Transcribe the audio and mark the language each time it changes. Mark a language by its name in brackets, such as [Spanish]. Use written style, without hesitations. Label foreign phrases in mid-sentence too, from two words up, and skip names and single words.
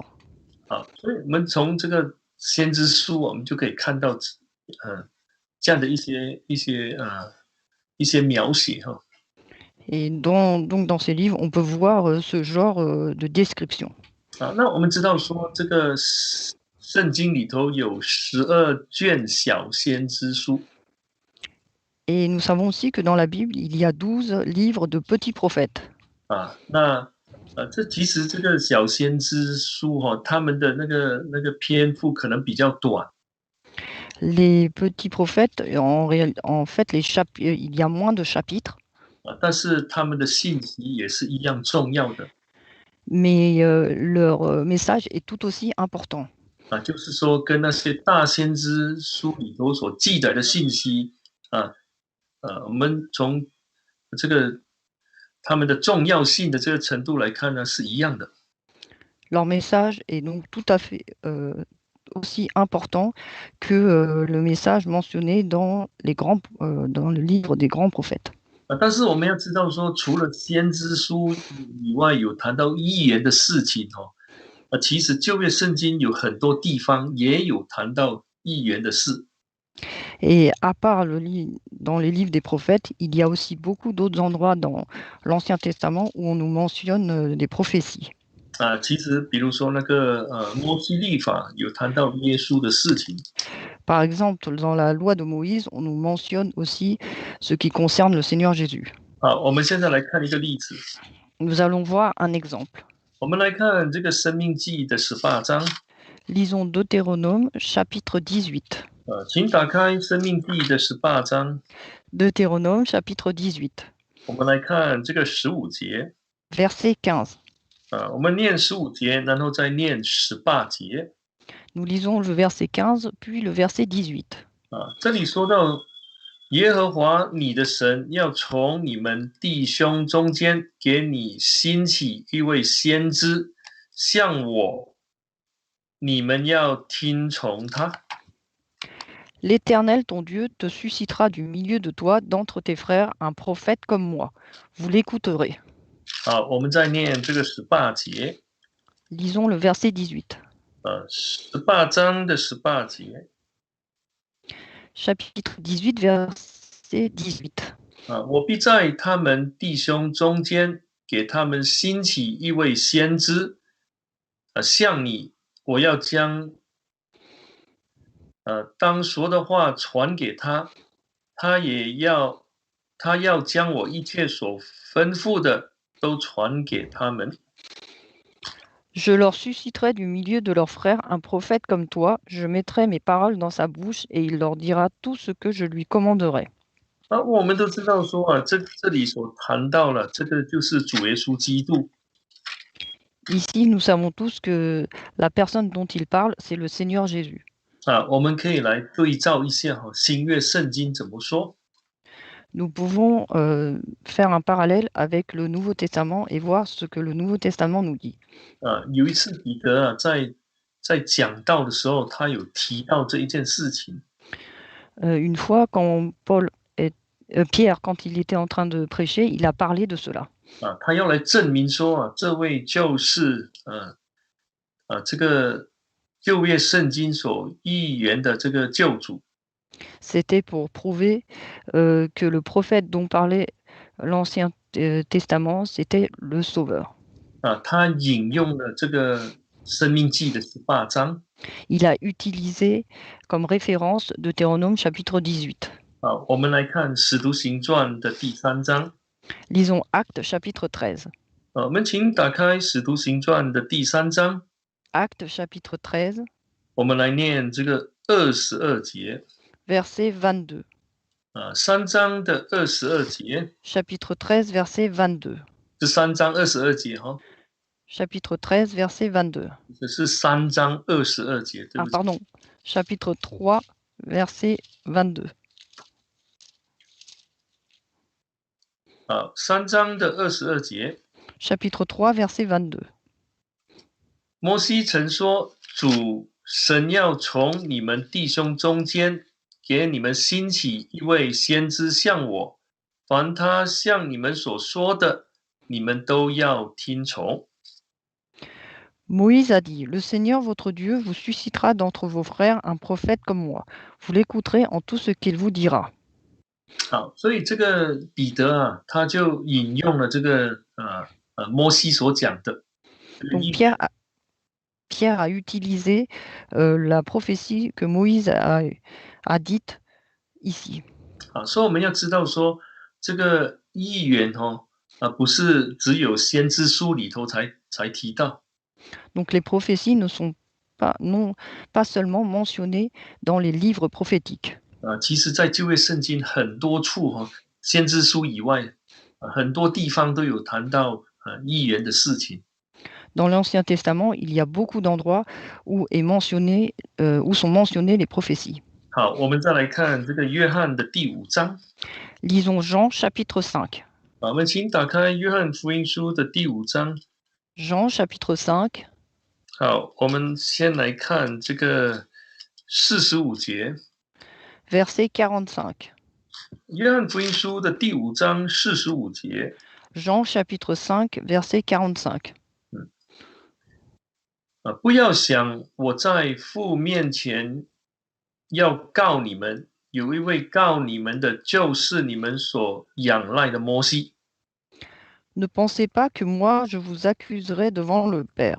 [Chinese] 所以我们从这个先知书，我们就可以看到这样的一些描写哈。 [French] Et donc dans ces livres, on peut voir ce genre de description. [Chinese] 那我们知道说这个圣经里头有12卷小先知书。 [French] Et nous savons aussi que dans la Bible, il y a 12 livres de petits prophètes. [Chinese] 那其实这个小先知书他们的那个篇幅可能比较短。 [French] Les petits prophètes, en fait, il y a moins de chapitres. [Chinese] 但是他们的信息也是一样重要的。 [French] Mais leur message est tout aussi important. [Chinese] 就是说跟那些大先知书里头所记载的信息我们从这个他们的重要性的这个程度来看呢，是一样的。 [French] Leur message est donc tout à fait aussi important que le message mentionné dans le livre des grands prophètes. [Chinese] 但是我们要知道说，除了先知书以外，有谈到预言的事情其实旧约圣经有很多地方也有谈到预言的事。 [French] Et à part dans les livres des prophètes, il y a aussi beaucoup d'autres endroits dans l'Ancien Testament où on nous mentionne des prophéties. [Chinese] 其实比如说那个摩西律法有谈到耶稣的事情。 [French] Par exemple, dans la loi de Moïse, on nous mentionne aussi ce qui concerne le Seigneur Jésus. [Chinese] 我们现在来看一个例子。 [French] Nous allons voir un exemple. [Chinese] 我们来看这个《生命记》的18章。 [French] Lisons Deutéronome, chapitre 18. [Chinese] 请打开《生命记》的18章。 [French] Deutéronome, chapitre 18. [Chinese] 我们来看这个15节。 [French] Verset 15. [Chinese] 我们念15节，然后再念18节。 [French] Nous lisons le verset 15, puis le verset 18. [Chinese] 这里说到耶和华你的神要从你们弟兄中间给你兴起一位先知，像我，你们要听从他。 [French] L'Éternel, ton Dieu, te suscitera du milieu de toi, d'entre tes frères, un prophète comme moi. Vous l'écouterez. [Chinese] 我们再念这个18节。 [French] Lisons le verset 18. [Chinese] 18 章的18节。 [French] Chapitre 18, verset 18. [Chinese] 我必在他们弟兄中间给他们兴起一位先知，像你，我要将当说的话传给他，他要将我一切所吩咐的都传给他们。 [French] Je leur susciterai du milieu de leurs frères un prophète comme toi, je mettrai mes paroles dans sa bouche et il leur dira tout ce que je lui commanderai. [Chinese] 我们都知道说这里所谈到了，这个就是主耶稣基督。 [French] Ici, nous savons tous que la personne dont il parle, c'est le Seigneur Jésus. [Chinese] 我们可以来对照一下新约圣经怎么说。 [French] Nous pouvons faire un parallèle avec le Nouveau Testament et voir ce que le Nouveau Testament nous dit. [Chinese] 有一次彼得在讲道的时候，他有提到这一件事情。 [French] Une fois, quand Pierre, quand il était en train de prêcher, il a parlé de cela. [Chinese] 他要来证明说这位就是这个旧约圣经所预言的这个救主。 [French] C'était pour prouver que le prophète dont parlait l'Ancien Testament, c'était le Sauveur. [Chinese] 他引用了这个生命记的18章。 [French] Il a utilisé comme référence Deutéronome chapitre 18. [Chinese] 我们来看使徒行传的第3章。 [French] Lisons Actes chapitre 13. [Chinese] 我们请打开使徒行传的第3章。 [French] Actes chapitre 13. [Chinese] 我们来念这个22节。 [French] Verset 22. [Chinese] 3章的22节。 [French] Chapitre 13, verset 22. [Chinese] 是3章22节 [French] Chapitre 13, verset 22. [Chinese] 这是3章22节，对不对？ [French] pardon. Chapitre 3, verset 22. [Chinese] 3 章的22节。 [French] Chapitre 3, verset 22. [Chinese] 摩西曾说，主神要从你们弟兄中间给你们兴起一位先知像我，凡他向你们所说的，你们都要听从。 [French] Moïse a dit, le Seigneur votre Dieu vous suscitera d'entre vos frères un prophète comme moi. Vous l'écouterez en tout ce qu'il vous dira. [Chinese] 好，所以这个彼得他就引用了这个摩西所讲的。 [French] Donc Pierre a utilisé la prophétie que Moïse a dite ici. [Chinese] 所以我们要知道说，这个预言不是只有先知书里头才提到。 [French] Donc les prophéties ne sont pas seulement mentionnées dans les livres prophétiques. [Chinese] 其实在旧约圣经很多处先知书以外，很多地方都有谈到预言的事情。 [French] Dans l'Ancien Testament, il y a beaucoup d'endroits où sont mentionnées les prophéties. [Chinese] 好，我们再来看这个约翰的第5章。 [French] Lisons Jean chapitre 5. [Chinese] 我们请打开约翰福音书的第5章。 [French] Jean chapitre 5, [Chinese] 好，我们先来看这个45节。 [French] verset 45. [Chinese] 约翰福音书的第5章45节。 [French] Jean chapitre 5, verset 45. [Chinese] 不要想我在父面前要告你们，有一位告你们的，就是你们所仰赖的摩西。 [French] Ne pensez pas que moi je vous accuserai devant le Père.